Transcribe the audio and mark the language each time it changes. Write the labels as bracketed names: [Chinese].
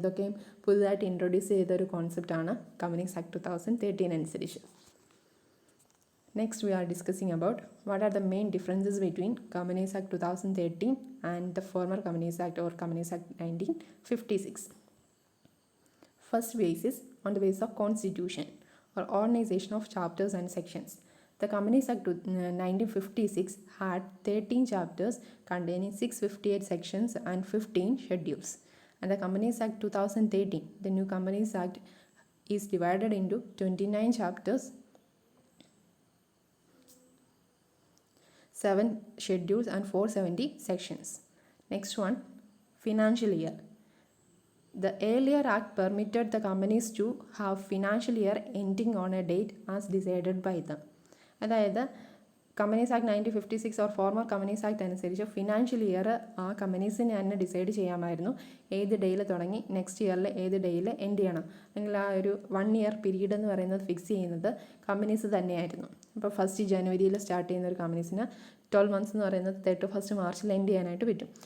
[Malayalam] ഇതൊക്കെയും പുതുതായിട്ട് ഇൻട്രൊഡ്യൂസ് ചെയ്തൊരു കോൺസെപ്റ്റാണ് കമ്പനീസ് ആക്ട് 2013 അനുസരിച്ച്. [English] Next we are discussing about what are the main differences between Companies Act 2013 and the former Companies Act or Companies Act 1956. First basis on the basis of constitution or organization of chapters and sections. The Companies Act 1956 had 13 chapters containing 658 sections and 15 schedules. And the Companies Act 2013, the new Companies Act, is divided into 29 chapters, 7 schedules and 470 sections. Next one, financial year. The earlier act permitted the companies to have financial year ending on a date as decided by them. [Malayalam] അതായത് companies act 1956 or former companies act അനുസരിച്ച് financial year ആ കമ്പനീസിന് തന്നെ decide ചെയ്യാമായിരുന്നു ഏത് ഡേയിൽ തുടങ്ങി next ഇയറിൽ ഏത് ഡേയിൽ എൻഡ് ചെയ്യണം, അല്ലെങ്കിൽ ആ ഒരു 1 ഇയർ പീരീഡ് എന്ന് പറയുന്നത് ഫിക്സ് ചെയ്യുന്നത് കമ്പനീസ് തന്നെയായിരുന്നു. ഇപ്പോൾ 1 ജനുവരിയിൽ സ്റ്റാർട്ട് ചെയ്യുന്ന ഒരു കമ്പനീസിന് 12 മന്ത്സ് എന്ന് പറയുന്നത് 31 മാർച്ചിൽ എൻഡ് ചെയ്യാനായിട്ട് പറ്റും.